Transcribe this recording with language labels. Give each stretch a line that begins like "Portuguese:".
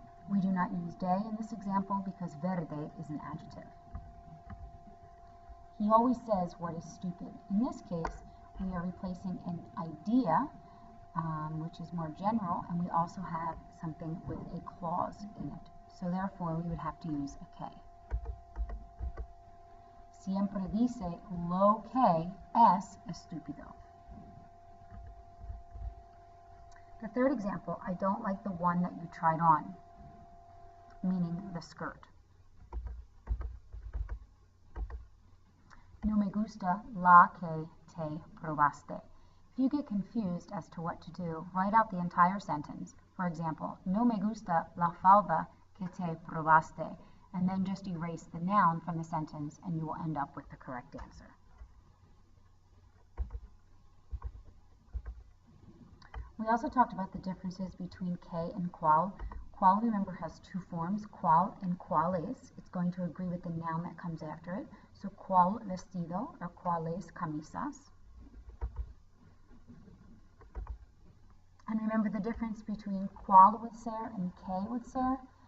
English: We do not use de in this example because verde is an adjective. He always says what is stupid. In this case, we are replacing an idea, which is more general, and we also have something with a clause in it. So therefore, we would have to use a que.
Spanish: Siempre dice lo que es estúpido.
English: The third example, I don't like the one that you tried on, meaning the skirt.
Spanish: No me gusta la que te probaste.
English: If you get confused as to what to do, write out the entire sentence. For example,
Spanish: no me gusta la falda que te probaste,
English: and then just erase the noun from the sentence and you will end up with the correct answer. We also talked about the differences between que and cual. Cual, remember, has two forms, cual and cuales. It's going to agree with the noun that comes after it. So cual vestido or cuales camisas. And remember the difference between cual with ser and que with ser.